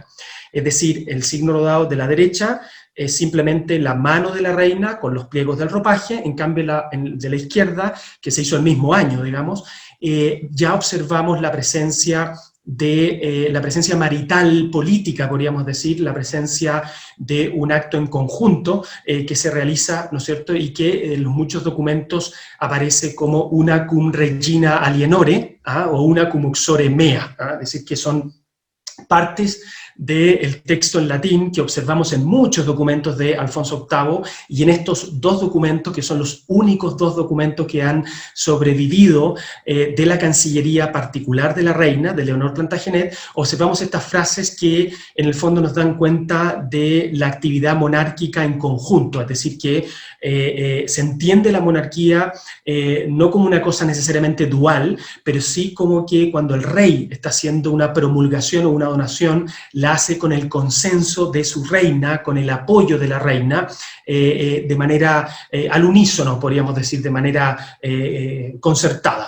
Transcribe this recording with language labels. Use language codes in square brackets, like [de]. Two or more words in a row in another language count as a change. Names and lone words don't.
[es] Es decir, el signo rodado de la derecha es simplemente la mano de la reina con los pliegos del ropaje, en cambio de la izquierda, que se hizo el mismo año, digamos, ya observamos la presencia marital política, podríamos decir, la presencia de un acto en conjunto que se realiza, ¿no es cierto?, y que en los muchos documentos aparece como una [la] cum regina alienore, [es] o una [la] cum uxore mea, [es] es decir, que son partes del texto en latín que observamos en muchos documentos de Alfonso VIII, y en estos dos documentos, que son los únicos dos documentos que han sobrevivido de la Cancillería particular de la reina, de Leonor Plantagenet, observamos estas frases que en el fondo nos dan cuenta de la actividad monárquica en conjunto, es decir, que se entiende la monarquía no como una cosa necesariamente dual, pero sí como que cuando el rey está haciendo una promulgación o una donación, la hace con el consenso de su reina, con el apoyo de la reina, de manera al unísono, podríamos decir, de manera concertada.